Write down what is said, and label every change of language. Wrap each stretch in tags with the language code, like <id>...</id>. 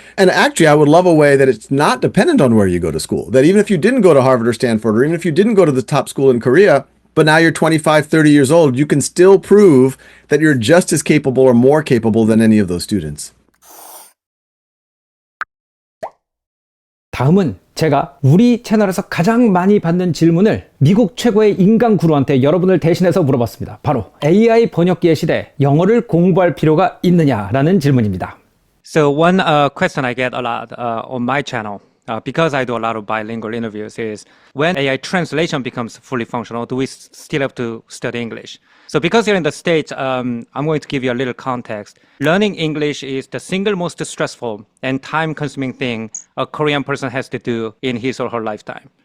<en>And actually, I would love a way that it's not dependent on where you go to school, that even if you didn't go to Harvard or Stanford, or even if you didn't go to the top school in Korea, but now you're 25, 30 years old, you can still prove that you're just as capable or more capable than any of those students.</en> <ko>다음은 제가 우리 채널에서 가장 많이 받는 질문을 미국 최고의 인간 구루한테 여러분을 대신해서 물어봤습니다. 바로 AI 번역기의 시대, 영어를 공부할 필요가 있느냐라는 질문입니다.</ko> <en>So one question I get a lot on my channel, because I do a lot of bilingual interviews, is when AI translation becomes fully functional, do we still have to study English? So because you're in the States, I'm going to give you a little context. Learning English is the single most stressful and time-consuming thing a Korean person has to do in his or her lifetime.</en>